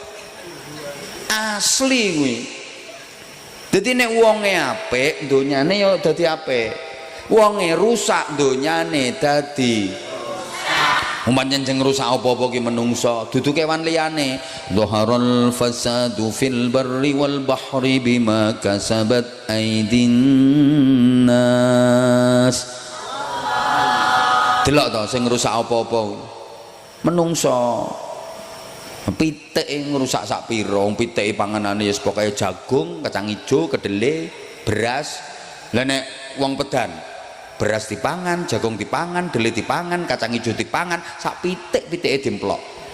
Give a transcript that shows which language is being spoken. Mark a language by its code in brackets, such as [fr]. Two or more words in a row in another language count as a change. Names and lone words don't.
[jv] Asli kuwi. Dadi nek wonge apik, donyane ya dadi apik. Wonge rusak, donyane dadi umpamane sing rusak apa-apa ki menungso, dudu kewan liyane. [ar] ظهر الفساد في البر والبحر بما كسبت أيدي الناس. [jv] Delok to sing rusak apa-apa menungso. Piteke ngrusak sak pira, piteke panganane ya pokoke jagung, kacang ijo, kedele, beras. Lah nek wong pedan, beras dipangan, jagung dipangan, dele dipangan, kacang ijo dipangan, sak pitik-pitike dimplok.